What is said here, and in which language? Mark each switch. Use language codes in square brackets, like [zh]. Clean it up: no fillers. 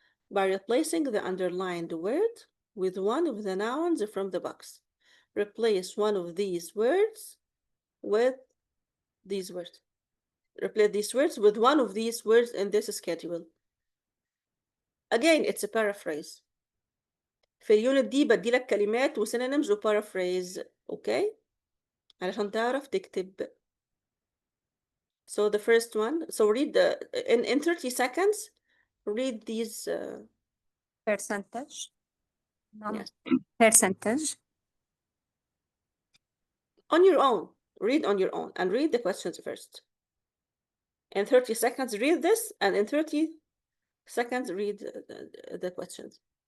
[en] By replacing the underlined word with one of the nouns from the box. Replace one of these words with these words. Replace these words with one of these words in this schedule. Again, it's a paraphrase. [ar] في اليونت دي بديلك كلمات وسينونيمز وبارaphrase. اوكي علشان تعرف تكتب. [en] So the first one, so read the in 30 seconds, read these Percentage. yes. Percentage. On your own. Read on your own and read the questions first. In 30 seconds, read this, and in 30 seconds, read the questions.